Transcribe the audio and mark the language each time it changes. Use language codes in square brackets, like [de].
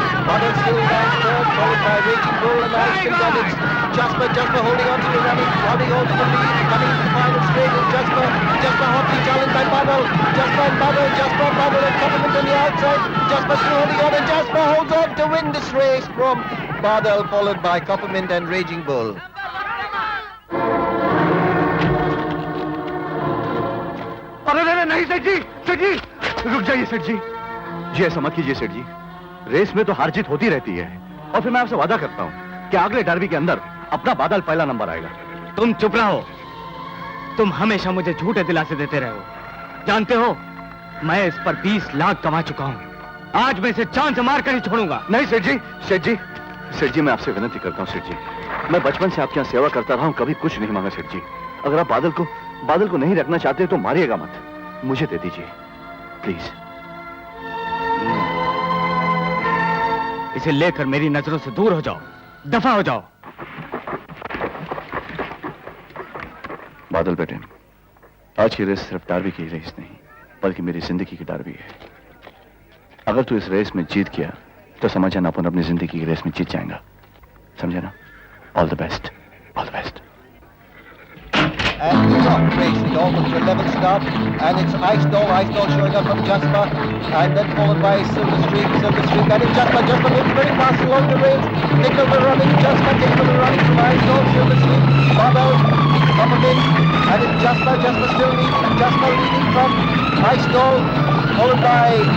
[en] Babel still down third, followed by Raging Bull, and now still and it's Jasper holding on to the running, holding on to the lead, coming to the final straight is Jasper hotly challenged by Babel. Jasper and Peppermint on the outside. Jasper still holding on, and Jasper holds on to win this race from Badal, followed by Coppermint and Raging Bull. [hi] अरे नहीं सेठ जी, रुक जाइए सेठ जी। जी ऐसा मत कीजिए सेठ जी, रेस में तो हार जीत होती रहती है, और फिर मैं आपसे वादा करता हूं कि अगले डर्बी के अंदर अपना बादल पहला नंबर आएगा। तुम चुप रहो, तुम हमेशा मुझे झूठे दिलासे देते रहे हो। जानते हो, मैं इस पर 20 लाख कमा चुका हूं। आज मैं इसे चांद से मार कर ही छोड़ूंगा। नहीं सेठ जी मैं आपसे विनती करता हूं सेठ जी, मैं बचपन से आपके यहाँ सेवा करता रहा हूं, कभी कुछ नहीं मांगा सेठ जी। अगर आप बादल को नहीं रखना चाहते तो मारिएगा मत, मुझे दे दीजिए प्लीज। इसे लेकर मेरी नजरों से दूर हो जाओ, दफा हो जाओ। बादल बेटे, आज की रेस सिर्फ डार्बी की रेस नहीं, बल्कि मेरी जिंदगी की डार्बी है। अगर तू इस रेस में जीत गया तो समझ जाना अपन अपनी जिंदगी की रेस में जीत जाएगा, समझे ना? [en] All the best, all the best. And he's off racing almost to a level start, and it's Ice Doll showing up from Jasper, and then followed by Silver Streak, and it's Jasper moving very fast along the rails, taking over running, Jasper taking over running from Ice Doll, Silver Streak, Babel, Peppermint, and it's Jasper still leading, Jasper leading from Ice Doll, followed by